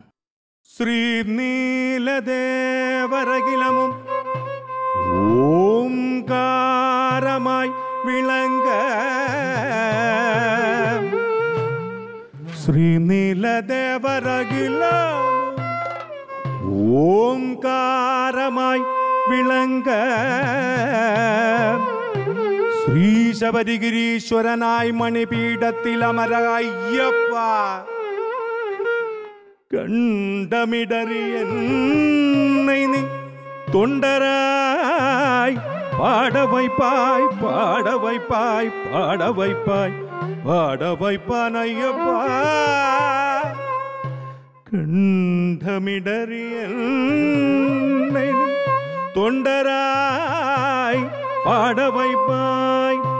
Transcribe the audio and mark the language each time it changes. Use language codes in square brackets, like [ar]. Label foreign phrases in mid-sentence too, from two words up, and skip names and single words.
[ml] ശ്രീനീലദേവരകിലമും ഓംകാരമായി വിളങ്ങ ശ്രീനീലദേവരകിലം ഓംകാരമായി വിളങ്ങ ശ്രീശബരിഗിരീശ്വരനായി മണിപീഠത്തിൽ അമര അയ്യപ്പ [ta] கண்டமிடறியன்னை நீ தொண்டராய் பாட வைப்பாய் பாட வைப்பாய் பாட வைப்பாய் பாட வைப்பான் ஐயப்பா. கண்டமிடறியன்னை நீ தொண்டராய் பாட வைப்பாய்.